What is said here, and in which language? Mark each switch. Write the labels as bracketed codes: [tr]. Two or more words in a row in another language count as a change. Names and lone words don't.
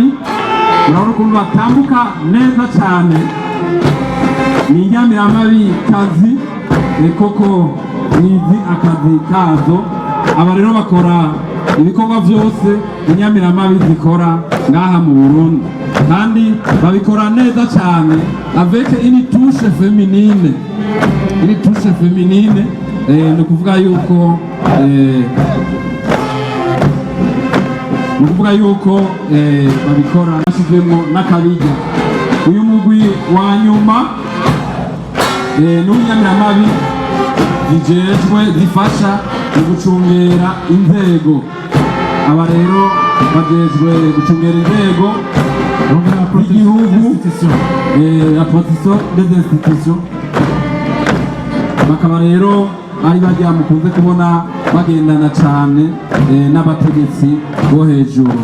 [rn] Urabona ukuntu batambuka neza cyane, ni inyamiramabi kazi koko nizi akazi kazo. Aba rero bakora ibikorwa byose inyamiramabi zikora ngaha mu Burundi kandi babikora neza cyane [fr] avec une touche féminine. Une touche féminine [rn] ni kuvuga yuko babikora bashyizwemo n'akabijya. Uyu mugwi wa nyuma n'inyamiramabi zijejwe zifasha mu gucungera inzego. Aba rero bajejwe gucungera inzego z'igihugu, [fr] la protection des institutions. [rn] Bakaba rero ari bajya mukunze kubona bagendana cyane n'abategetsi bo hejuru.